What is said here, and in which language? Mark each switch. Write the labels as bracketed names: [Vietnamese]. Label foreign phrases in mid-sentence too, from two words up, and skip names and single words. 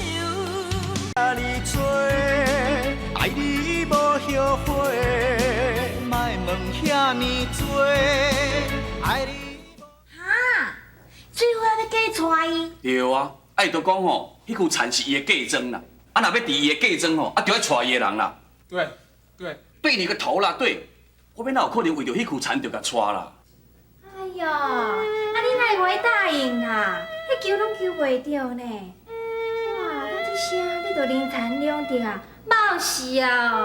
[Min Nan Chinese] 甲你做，爱你无后悔，莫问遐尼多，爱你。哈，最后要嫁娶伊。对啊，伊就讲吼，迄句田是伊的嫁妆啦，啊，若要伫伊的嫁妆吼，啊，就要娶伊的人啦。对你个头啦，对，我要哪有可能为着迄句田就甲娶啦？哎呦，你哪会答应啊？迄求拢求袂着呢。哇，那这声你就人财两得啊，冒死啊！